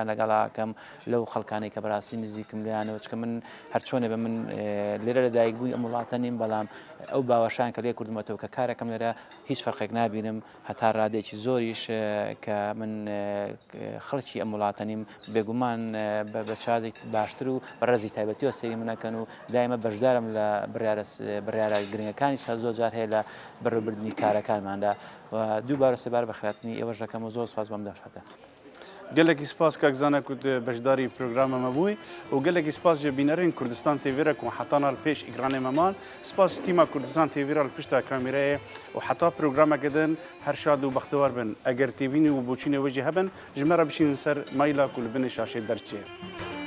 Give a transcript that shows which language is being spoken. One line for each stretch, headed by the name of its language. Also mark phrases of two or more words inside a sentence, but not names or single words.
Central Kurdish: لەگەڵاکەم لەو خەڵکانی کە بەڕاستی نزیکم لیانەوە چکە من هەرچۆنێ بە من لێرە لە دایک بووی ئەم وڵاتە نیم بەڵام ئەو باوەشان کە لێ کوردمەتەوە کە کارەکەم لێرە هیچ فەرقێک نابینم هەتا ڕادێکی زۆریش کە من خەڵکی ئەم وڵاتە نیم بێگومان بە چازێک باشتر و بەڕێزی تایبەتیەوە سەیری منەکەن و دایمە بەشدارم لە بڕیارە گرنگەکانی زۆر جار هەیە لە بەڕێوەبردننی کارەکانماندا و دووبارە سێبار بەخاتنی ئێوەش دەکەم و زۆر سپاس بەم دەفەتە.
Kurdish: gelekî spas kakzana ku beşdarî programa me bûyî û gelekî spas ji bînerên Kurdistan TV re ku hetanal pêş îkranê me man spas tîma Kurdistan TV re li pişta kamerayê û heta programeke din her şad û bextewar bin eger têvînî û boçînê wê jî hebin ji me re bişînin ser mayla ku li binê şaşê derçê.